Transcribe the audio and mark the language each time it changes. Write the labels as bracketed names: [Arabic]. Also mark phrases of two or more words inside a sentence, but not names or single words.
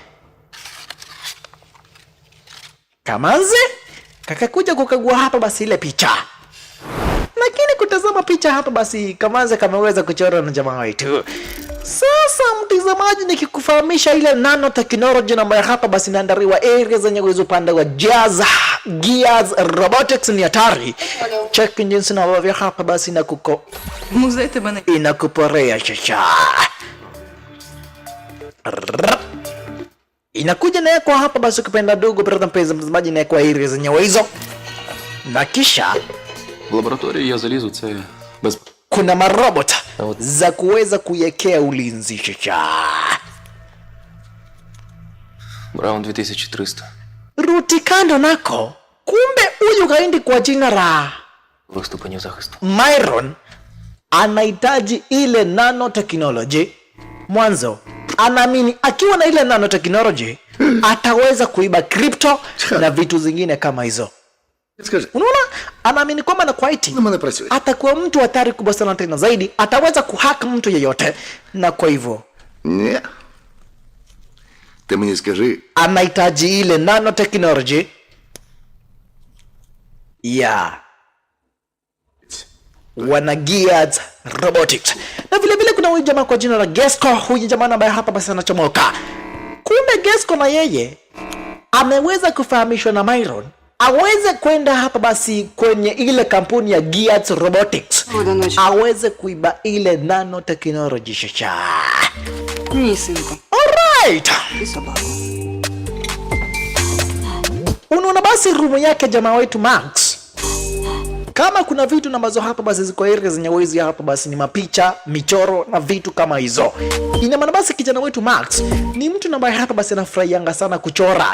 [Swahili] Kamanzi kakakuja kukagua hapa basi ile picha, lakini kutazama picha hapa basi Kamanzi kameweza kuchora na jamaa wetu. Sasa mtazamaji, nikikufahamisha ile [English] nano technology [Swahili] ambayo hapa basi inaandaliwa area zenye uwezo upande wa Gears Robotics ni hatari. Check jinsi na wavyo hapa basi [Ukrainian] Музей тебе не... [Swahili] inakuporea shasha. Inakuja na kwa hapa basi ukipenda dogo brother mtazamaji, na kwa area zenye hizo, na kisha [Ukrainian] В лабораторію я залізу, це без... [Swahili] kuna marobot za kuweza kuyekea ulinzi shasha. [Ukrainian] Браун 2300. [Swahili] Ruti kando nako, kumbe huyu kaindi kwa jina la [Ukrainian] Ступенів захисту. [Swahili] Myron anahitaji ile nanotechnology. Mwanzo anaamini akiwa na ile nanotechnology ataweza kuiba crypto na vitu zingine kama hizo. [Ukrainian] Скажи, [Swahili] Unaona, anaamini kwamba na kwa IT [Ukrainian] на мене працює. [Swahili] atakuwa mtu hatari kubwa sana tena zaidi, ataweza kuhack mtu yeyote, na kwa hivyo [Ukrainian] Ні. Ти мені скажи, [Swahili] anahitaji ile nanotechnology ya wana Gears Robotics. Na vile vile kuna huyu jamaa kwa jina la Gesco, huyu jamaa ambaye hapa basi anachomoka. Kumbe Gesco na yeye ameweza kufahamishwa na Myron aweze kwenda hapa basi kwenye ile kampuni ya Gears Robotics, aweze kuiba ile nanotechnology shasha. [Ukrainian] Ні, синку. Alright. Ти собака. [Swahili] Unaona basi rumu yake jamaa wetu Max, kama kuna vitu na ambazo hapa basi ziko area zenye wezi hapa basi ni mapicha, michoro na vitu kama hizo. Ina maana basi kijana wetu Max ni mtu ambaye hapa basi anafurahianga sana kuchora.